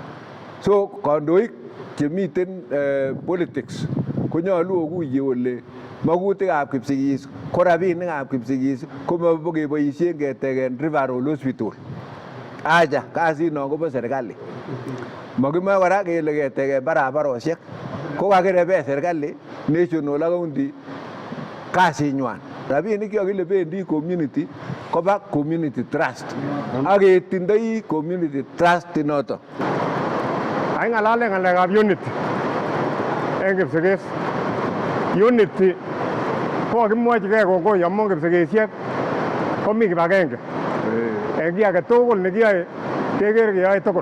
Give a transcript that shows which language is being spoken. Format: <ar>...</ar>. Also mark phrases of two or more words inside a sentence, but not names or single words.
<kln>So kandoik chemiten politics konyolu okuye ole magutikab Kipsigis ko rabinikab Kipsigis ko mabokeboisien ketegen</kln> <en>Referral Hospital.</en> <kln>Aja kasino kobo serikali. Makimoe kora kele ketegen barabarosiek. Ko kakirebe serikali national ak county kasinywan. Rabinik chekakile bendi community koba</kln> <en>community trust.</en> <kln>Ak ketindoi</kln> <en>community trust</en> <kln>inoto. Ai ngalale ngalekab unity en Kipsigis. Unity ko kakimwochigei kongoi amun Kipsigisiek komi kibagenge. En kiy age tugul nekiyoe keker keyoe tugul.</kln>